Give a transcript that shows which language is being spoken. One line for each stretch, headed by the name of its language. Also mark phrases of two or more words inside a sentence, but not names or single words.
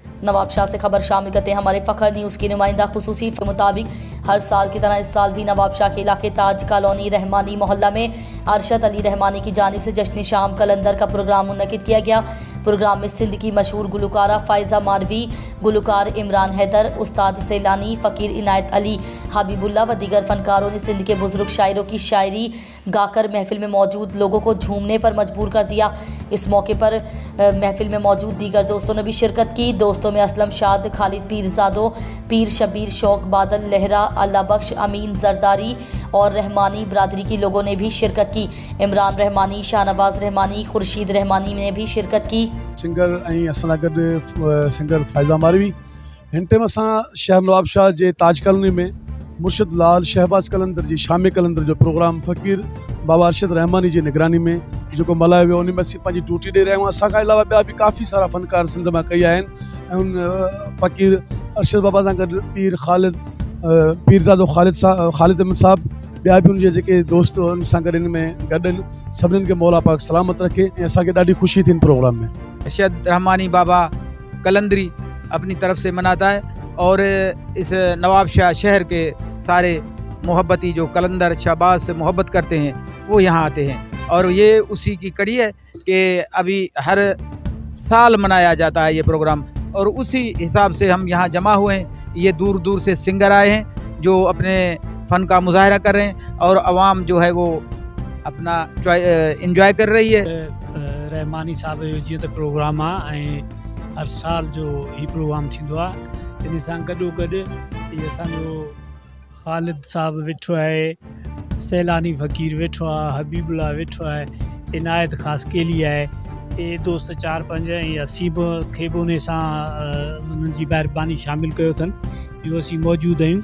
Urdu: نوابشاہ سے خبر شامل کرتے ہیں ہمارے فخر نیوز کی نمائندہ خصوصی کے مطابق ہر سال کی طرح اس سال بھی نوابشاہ کے علاقے تاج کالونی رحمانی محلہ میں ارشد علی رحمانی کی جانب سے جشن شام قلندر کا پروگرام منعقد کیا گیا. پروگرام میں سندھ کی مشہور گلوکارہ فائزہ ماروی، گلوکار عمران حیدر، استاد سیلانی، فقیر عنایت علی، حبیب اللہ و دیگر فنکاروں نے سندھ کے بزرگ شاعروں کی شاعری گا کر محفل میں موجود لوگوں کو جھومنے پر مجبور کر دیا. اس موقع پر محفل میں موجود دیگر دوستوں نے بھی شرکت کی. دوستوں میں اسلم شاد، خالد پیرزادو، پیر شبیر، شوق بادل، لہرا، اللہ بخش، امین زرداری اور رحمانی برادری کی لوگوں نے بھی شرکت کی. عمران رحمانی، شاہنواز رحمانی، خورشید رحمانی نے بھی شرکت کی.
Sindhi: सिंगर असां गॾु सिंगर फ़ाइज़ा मारवी। हिन टाइम असां शहर नवाबशाह जे ताज कॉलोनी में मुर्शिद लाल शहबाज कलंदर जी शाम कलंदर जो प्रोग्राम फ़कीर बाबा अरशद रहमानी जी निगरानी में जो मल्हायो वियो, उन में असीं पंहिंजी ड्यूटी ॾेई रहिया आहियूं। असां खां अलावा ॿिया बि काफ़ी सारा फ़नकार सिंध मां कई आहिनि ऐं उन फ़कीर अरशद बाबा सां गॾु पीर ख़ालिद पीरज़ादो ख़ालिद अहमद साहब, ॿिया बि उनजे जेके दोस्त उन सां गॾु इन में गॾु आहिनि। सभिनीनि खे मौला पाक सलामत रखे ऐं असांखे ॾाढी ख़ुशी थी इन प्रोग्राम में।
Urdu: ارشد رحمانی بابا قلندری اپنی طرف سے مناتا ہے اور اس نوابشاہ شہر کے سارے محبتی جو قلندر شہباز سے محبت کرتے ہیں وہ یہاں آتے ہیں اور یہ اسی کی کڑی ہے کہ ابھی ہر سال منایا جاتا ہے یہ پروگرام اور اسی حساب سے ہم یہاں جمع ہوئے ہیں. یہ دور دور سے سنگر آئے ہیں جو اپنے فن کا مظاہرہ کر رہے ہیں اور عوام جو ہے وہ اپنا انجوائے کر رہی ہے.
Sindhi: रहमानी साहब जो जीअं त प्रोग्राम आहे ऐं हर साल जो ही प्रोग्राम थींदो आहे, इन सां गॾोगॾु इहे असांजो ख़ालिद साहब वेठो आहे, सैलानी फ़कीर वेठो आहे, हबीबुल्ला वेठो आहे, इनायत ख़ासि केली आहे, ये दोस्त 4-5 ऐं असीब खे बि उन सां उन्हनि जी महिरबानी शामिलु कयो अथनि जो असीं मौजूदु आहियूं।